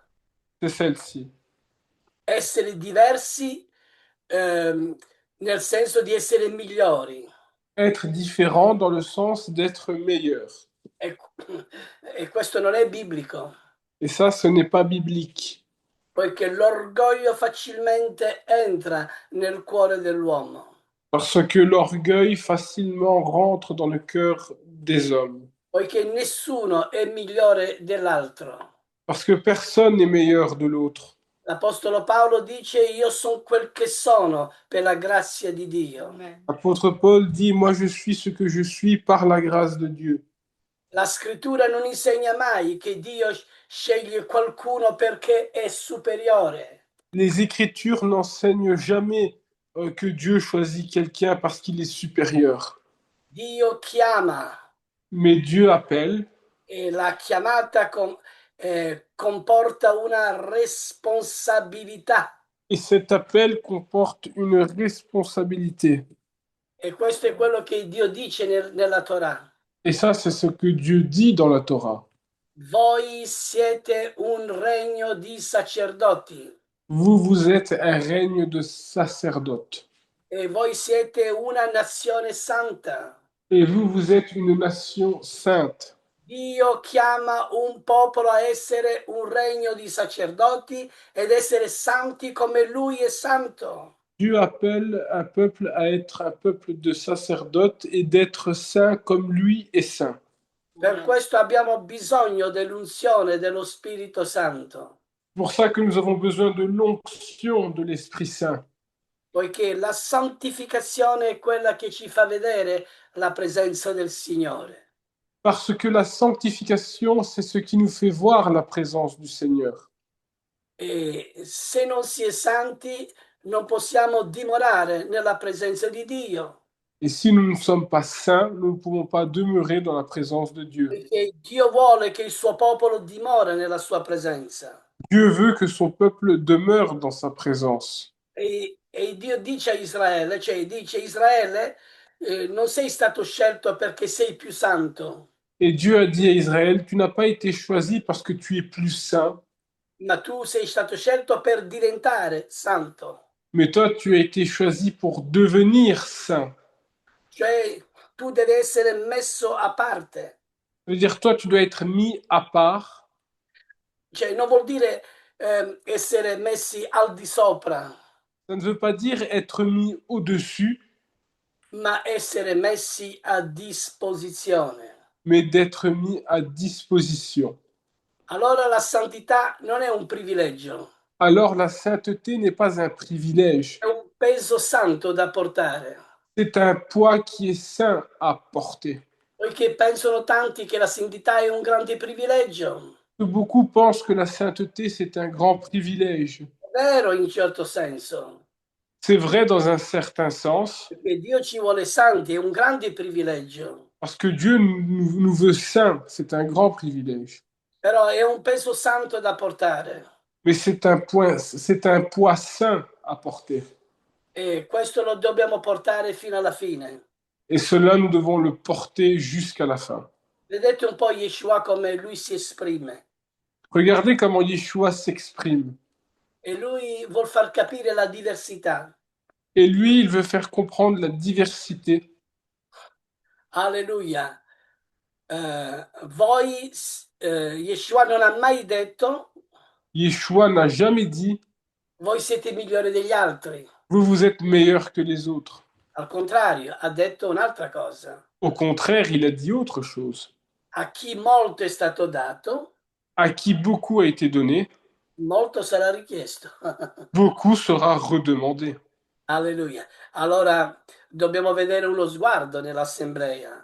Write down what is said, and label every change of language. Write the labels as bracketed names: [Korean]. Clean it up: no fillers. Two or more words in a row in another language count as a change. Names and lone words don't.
[French] c'est celle-ci. [Italian] essere diversi ehm, nel senso di essere migliori. [French] Être différent dans le sens d'être meilleur. [Italian] E, e questo non è biblico, [French] Et ça, ce n'est pas biblique. [Italian] poiché l'orgoglio facilmente entra nel cuore dell'uomo, [French] Parce que l'orgueil facilement rentre dans le cœur des hommes. [Italian] poiché nessuno è migliore dell'altro. [French] Parce que personne n'est meilleur de l'autre. [Italian] L'Apostolo Paolo dice, io sono quel che sono per la grazia di Dio. [French] L'apôtre Paul dit, moi je suis ce que je suis par la grâce de Dieu. [Italian] La scrittura non insegna mai che Dio sceglie qualcuno perché è superiore. [French] Les Écritures n'enseignent jamais que Dieu choisit quelqu'un parce qu'il est supérieur. [Italian] Dio chiama [French] Mais Dieu appelle, [Italian] e la chiamata comporta una responsabilità. [French] et cet appel comporte une responsabilité. [Italian] E questo è quello che Dio dice nella Torah. [French] Et ça, c'est ce que Dieu dit dans la Torah. [Italian] Voi siete un regno di sacerdoti [French] Vous, vous êtes un règne de sacerdotes. [Italian] e voi siete una nazione santa. [French] Et vous, vous êtes une nation sainte. [Italian] Dio chiama un popolo a essere un regno di sacerdoti ed essere santi come lui è santo. [French] Dieu appelle un peuple à être un peuple de sacerdotes et d'être saint comme lui est saint. [Italian] Per questo abbiamo bisogno dell'unzione dello Spirito Santo, [French] C'est pour ça que nous avons besoin de l'onction de l'Esprit Saint. [Italian] poiché la santificazione è quella che ci fa vedere la presenza del Signore. [French] Parce que la sanctification, c'est ce qui nous fait voir la présence du Seigneur. [Italian] E se non si è santi, non possiamo dimorare nella presenza di Dio, [French] Et si nous ne sommes pas saints, nous ne pouvons pas demeurer dans la présence de Dieu. [Italian] perché Dio vuole che il suo popolo dimora nella sua presenza. [French] Dieu veut que son peuple demeure dans sa présence. [Italian] E Dio dice a Israele, cioè dice Israele, non sei stato scelto perché sei più santo, [French] Et Dieu a dit à Israël, tu n'as pas été choisi parce que tu es plus saint, [Italian] ma tu sei stato scelto per diventare santo. [French] mais toi, tu as été choisi pour devenir saint. [Italian] Cioè tu devi essere messo a parte. [French] Ça veut dire, toi, tu dois être mis à part. [Italian] Cioè non vuol dire essere messi al di sopra, [French] Ça ne veut pas dire être mis au-dessus, [Italian] ma essere messi a disposizione. [French] mais d'être mis à disposition. [Italian] Allora la santità non è un privilegio, [French] Alors la sainteté n'est pas un privilège, [Italian] è un peso santo da portare. [French] c'est un poids qui est saint à porter. [Italian] Poiché pensano tanti che la santità è un grande privilegio. [French] Beaucoup pensent que la sainteté, c'est un grand privilège. [Italian] È vero in un certo senso, [French] C'est vrai dans un certain sens, [Italian] perché Dio ci vuole santi, è un grande privilegio, [French] parce que Dieu nous veut saints, c'est un grand privilège. [Italian] però è un peso santo da portare [French] Mais c'est un poids saint à porter. [Italian] e questo lo dobbiamo portare fino alla fine. [French] Et cela, nous devons le porter jusqu'à la fin. [Italian] Vedete un po' Yeshua come lui si esprime [French] Regardez comment Yeshua s'exprime. [Italian] e lui vuol far capire la diversità. [French] Et lui, il veut faire comprendre la diversité. [Italian] Alleluia. Voi, Yeshua non ha mai detto, [French] Yeshua n'a jamais dit, [Italian] voi siete migliori degli altri. [French] vous, vous êtes meilleurs que les autres. [Italian] Al contrario, ha detto un'altra cosa. [French] Au contraire, il a dit autre chose. [Italian] A chi molto è stato dato, [French] À qui beaucoup a été donné, [Italian] molto sarà richiesto. [French] beaucoup sera redemandé. [Italian] Alleluia. Allora dobbiamo vedere uno sguardo nell'assemblea,